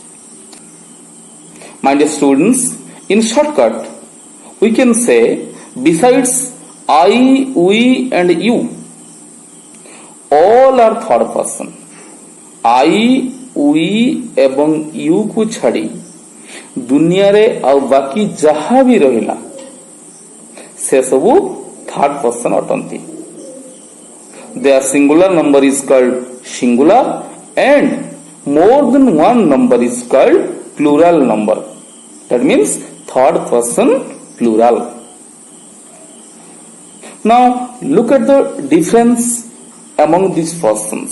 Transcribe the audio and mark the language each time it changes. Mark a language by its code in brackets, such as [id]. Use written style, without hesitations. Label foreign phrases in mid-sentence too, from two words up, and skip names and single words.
[en] My dear students, in shortcut, we can say besides I, we, and you, all are third person. I, we [or] ଏବଂ you କୁ ଛାଡ଼ି ଦୁନିଆରେ ଆଉ ବାକି ଯାହା ବି ରହିଲା ସେ ସବୁ [en] third person [or] ଅଟନ୍ତି. [en] Their singular number is called singular and more than one number is called plural number. That means third person plural. Now look at the difference among these persons.